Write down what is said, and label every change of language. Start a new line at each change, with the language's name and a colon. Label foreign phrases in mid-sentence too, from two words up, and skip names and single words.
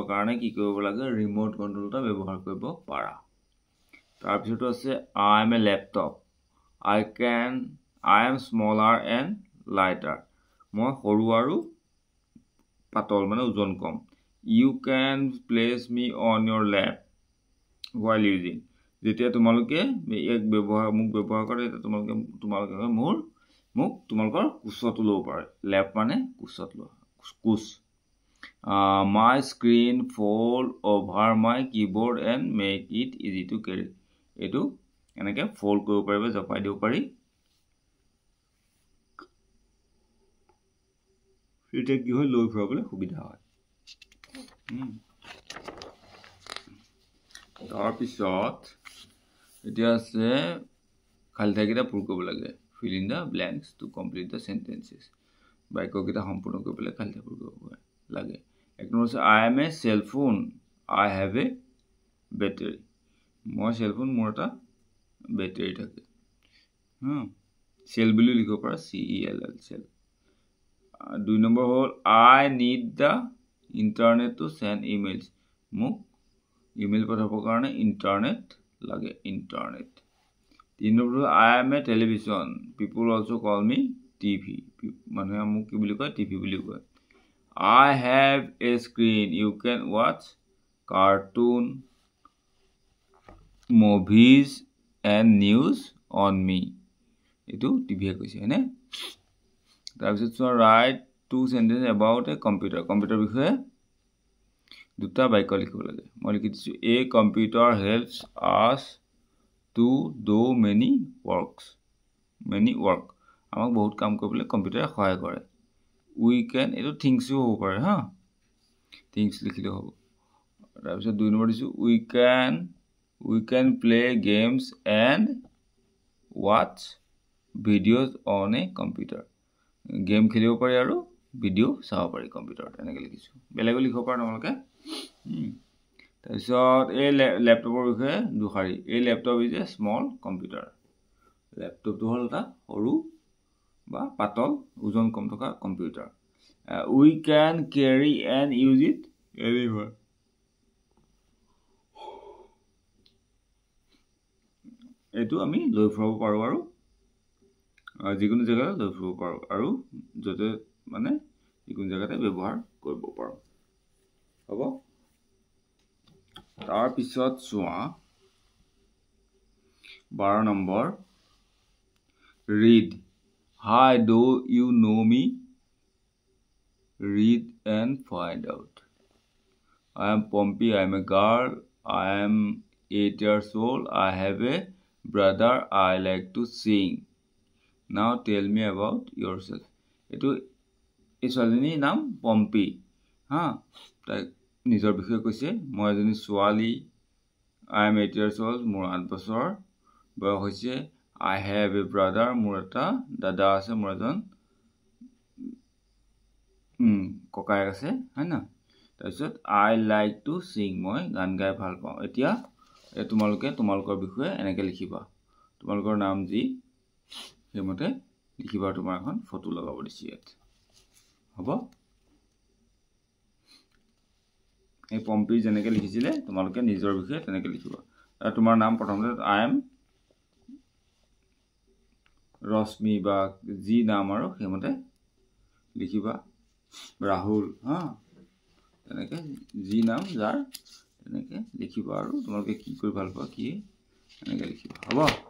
Assamese: কাৰণে কি কৰিব লাগে ৰিমোট কন্ট্ৰলটা ব্যৱহাৰ কৰিব পাৰা তাৰ পিছত আছে
English: I am a laptop I am smaller and lighter
Assamese: মই সৰু আৰু পাতল মানে ওজন কম
English: you can place me on your lap while using
Assamese: যেতিয়া তোমালোকে এক ব্যৱহাৰ কৰে এটা তোমালোকে মোক তোমালোকৰ কুচত ল'ব পাৰে ল্যাপ মানে কুচত লোৱা কুচ
English: my screen fall over my keyboard and make it easy to carry
Assamese: এটো এনেকে ফোল্ড কৰিব পাৰিবা জপাই দিব পাৰি এটা কি হয় লৈ ফুৰাবলৈ সুবিধা হয় তাৰ পিছত এতিয়া আছে খালি ঠাইকেইটা পূৰ কৰিব লাগে
English: fill in the blanks to complete the sentences
Assamese: বাক্যকেইটা সম্পূৰ্ণ কৰিবলৈ খালি ঠাই পূৰ কৰিব লাগে এক নম্বৰ আছে
English: I am a cell phone I have a battery
Assamese: মই
English: cell phone
Assamese: মোৰ এটা battery থাকে
English: cell
Assamese: বুলি লিখিব পাৰা
English: CELL cell
Assamese: দুই নম্বৰ হ'ল
English: I need the internet to send emails
Assamese: মোক ইমেইল পঠাবৰ কাৰণে ইন্টাৰনেট লাগে ইন্টাৰনেট তিন নম্বৰ
English: I am a television people also call me TV
Assamese: মানুহে মোক কি বুলি কয়
English: TV
Assamese: বুলি কয়
English: I have a screen you can watch cartoon movies and news on me
Assamese: এটো TV এ কৈছে হয়নে তাৰপিছত
English: write two sentences about a computer
Assamese: বিষয়ে দুটা বাক্য লিখিব লাগে মই লিখি দিছো
English: a computer helps us to do many work
Assamese: আমাক বহুত কাম কৰিবলৈ কম্পিউটাৰে সহায় কৰে
English: we can
Assamese: এটো things হ'ব পাৰে হা things লিখিলে হ'ব তাৰপিছত দুই নম্বৰ দিছো
English: we can play games and watch videos on a computer
Assamese: গেম খেলিব পাৰি আৰু ভিডিও চাব পাৰি কম্পিউটাৰত এনেকৈ লিখিছো বেলেগো লিখিব পাৰা তোমালোকে তাৰপিছত এই ল্যাপটপৰ বিষয়ে দুখাৰী এই
English: laptop is a small computer
Assamese: ল্যাপটপটো হ'ল এটা সৰু বা পাতল ওজন কম থকা কম্পিউটাৰ
English: we can carry and use it anywhere
Assamese: এটো আমি লৈ ফুৰাব পাৰো আৰু যিকোনো জায়গাত লৈ ফুৰিব পাৰো আৰু যতে মানে যিকোনো জায়গাতে ব্যৱহাৰ কৰিব পাৰো হ'ব তাৰ পিছত চোৱা 12 নম্বৰ
English: read hi do you know me read and find out I am Pompey I am a girl I am 8 years old I have a brother I like to sing Now tell me about yourself.
Assamese: এটো এই ছোৱালীজনীৰ নাম পম্পি হা তাই নিজৰ বিষয়ে কৈছে মই এজনী ছোৱালী
English: I am 8 years old
Assamese: মোৰ 8 বছৰ বয়স হৈছে
English: I have a brother
Assamese: মোৰ এটা দাদা আছে মোৰ এজন ককাই আছে হয় না তাৰপিছত
English: I like to sing
Assamese: মই গান গাই ভাল পাওঁ এতিয়া তোমালোকে তোমালোকৰ বিষয়ে এনেকৈ লিখিবা তোমালোকৰ নাম যি হেমতে লিখিবা তোমাৰ এখন ফটো লগাব দিছি ইয়াত হ'ব এই পম্পি যেনেকৈ লিখিছিলে তোমালোকে নিজৰ বিষয়ে তেনেকৈ লিখিবা আৰু তোমাৰ নাম প্ৰথমতে
English: I am
Assamese: ৰশ্মি বা যি নাম আৰু সেইমতে লিখিবা ৰাহুল হা তেনেকৈ যি নাম যাৰ তেনেকৈ লিখিবা আৰু তোমালোকে কি কৰি ভাল পোৱা কি এনেকৈ লিখিবা হ'ব